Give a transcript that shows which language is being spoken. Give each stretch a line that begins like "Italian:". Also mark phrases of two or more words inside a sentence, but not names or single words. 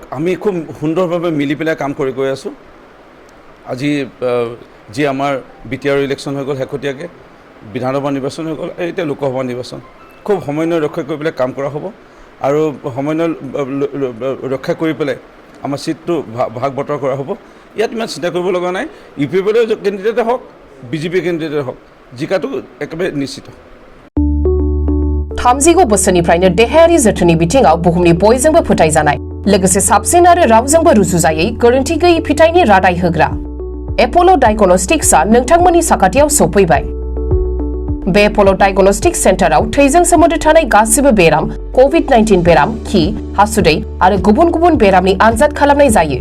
Assamese: আমি খুব সুন্দৰভাৱে মিলি পেলাই কাম কৰি গৈ আছোঁ আজি যি আমাৰ বিটিআৰ ইলেকশ্যন হৈ গ'ল শেহতীয়াকৈ বিধানসভা নিৰ্বাচন হৈ গ'ল এতিয়া লোকসভা নিৰ্বাচন খুব সমন্বয় ৰক্ষা কৰি পেলাই কাম কৰা হ'ব আৰু সমন্বয় ৰক্ষা কৰি পেলাই আমাৰ চিটটো ভাগ বতৰা কৰা হ'ব ইয়াত ইমান চিন্তা কৰিব লগা নাই ইউ পি পি এলৰ কেণ্ডিডেটে হওক বিজেপি কেণ্ডিডেটে হওক জিকাটো একেবাৰে নিশ্চিত
Bodo: थामजिगु बोसोरनिफ्रायनो देहायारि जोथोननि बिथिङाव बुहुमनि बयजोंबो फोथायजानाय लोगोसे साबसिन आरो रावजोंबो रुजुजायै गोरोन्थि गैयै फिथाइनि रादाय होग्रा एप'ल' डायग्नोस्टिक्सआ नोंथांमोननि साखाथियाव सफैबाय बे एप'ल' डायग्नोस्टिक सेन्टाराव थैजों सोमोन्दो थानाय गासिबो बेराम, COVID-19 बेराम, खि, हासुदै आरो गुबुन गुबुन बेरामनि आनजाद खालामनाय जायो।